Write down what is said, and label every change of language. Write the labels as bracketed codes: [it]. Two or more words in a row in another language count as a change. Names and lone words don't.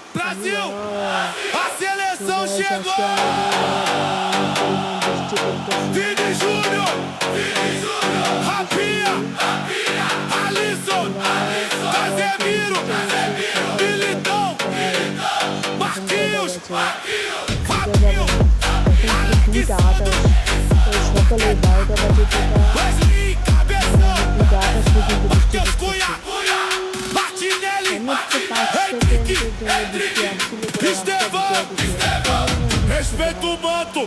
[pt] Brasil! A seleção chegou! Vini Júnior! Rapinha! Alisson! Casemiro! Militão! Marquinhos! Fabinho! [bn] সকালে 12টা বাজে [pt] Wesley Cabeção! Matheus Cunha! Martinelli! Henrique! Estevão! Respeita o manto!